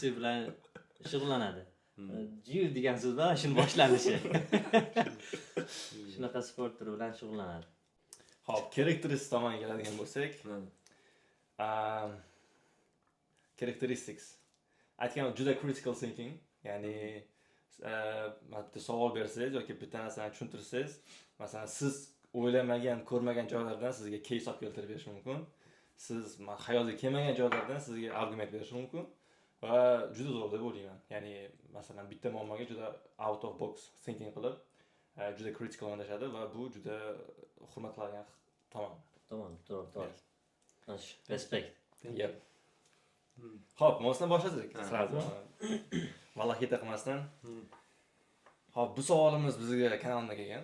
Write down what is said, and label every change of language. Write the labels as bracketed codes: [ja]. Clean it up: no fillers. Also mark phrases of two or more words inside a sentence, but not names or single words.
[uz] bilan shug'ullanadi. Jiu degan so'z bilan shuni boshlanishi. Shunaqa sport turi bilan shug'ullanadi. Xo'p, characteristics tomoniga keladigan bo'lsak, characteristics. Aytgan juda [en] critical thinking, [uz] ya'ni bitta savol bersangiz yoki bitta narsani tushuntirsangiz, masalan siz o'ylamagan, ko'rmagan joylardan sizga case olib keltirib berish mumkin. Siz xayolga kelmagan joylardan sizga argument berish mumkin va juda zo'r deb o'ylayman. Ya'ni masalan bitta muammoga juda [en] out of box thinking [uz] qilib, juda critical yondashadi va bu juda hurmat qiladigan tomon. To'g'ri. Respect. Yep. Xo'p, mosdan boshladik. Sразу. Valloh keta qilmasdan. Xo'p, bu savolimiz bizga kanalga kelgan.